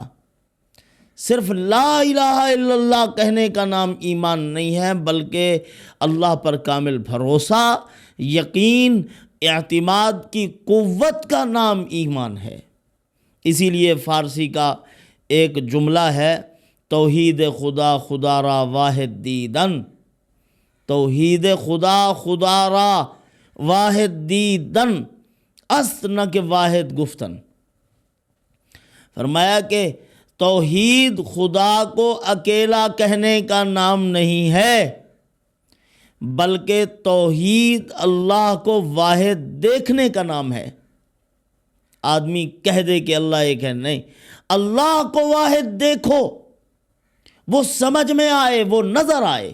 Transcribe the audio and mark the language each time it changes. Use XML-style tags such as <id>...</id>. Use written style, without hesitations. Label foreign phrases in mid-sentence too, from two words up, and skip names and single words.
<ur>صرف</ur> <ar>لا الہ الا اللہ</ar> <ur>کہنے کا نام ایمان نہیں ہے، بلکہ اللہ پر کامل بھروسہ، یقین، اعتماد کی قوت کا نام ایمان ہے۔ اسی لیے فارسی کا ایک جملہ ہے،</ur> <fa>توحید خدا خدا را واحد دیدن، توحید خدا خدا را واحد دیدن، است نہ کہ واحد گفتن۔</fa> <ur>فرمایا کہ توحید خدا کو اکیلا کہنے کا نام نہیں ہے، بلکہ توحید اللہ کو واحد دیکھنے کا نام ہے۔ آدمی کہہ دے کہ اللہ ایک ہے، نہیں، اللہ کو واحد دیکھو، وہ سمجھ میں آئے، وہ نظر آئے۔</ur>